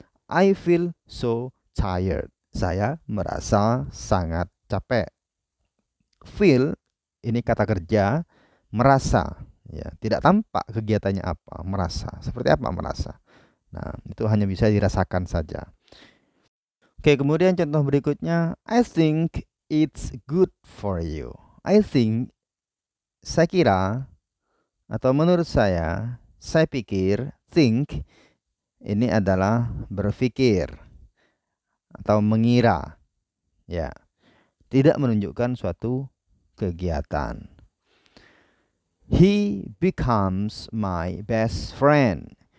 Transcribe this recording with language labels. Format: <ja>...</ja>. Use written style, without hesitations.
<en>I feel so tired.</en> <id>Saya merasa sangat capek. Feel ini kata kerja, merasa, ya, tidak tampak kegiatannya apa, merasa. Seperti apa merasa? Nah, itu hanya bisa dirasakan saja. Oke, kemudian contoh berikutnya,</id> <en>I think it's good for you.</en> <id>I think, saya kira, atau menurut saya pikir, think ini adalah berpikir atau mengira, ya, tidak menunjukkan suatu kegiatan.</id> <en>He becomes my best friend.</en>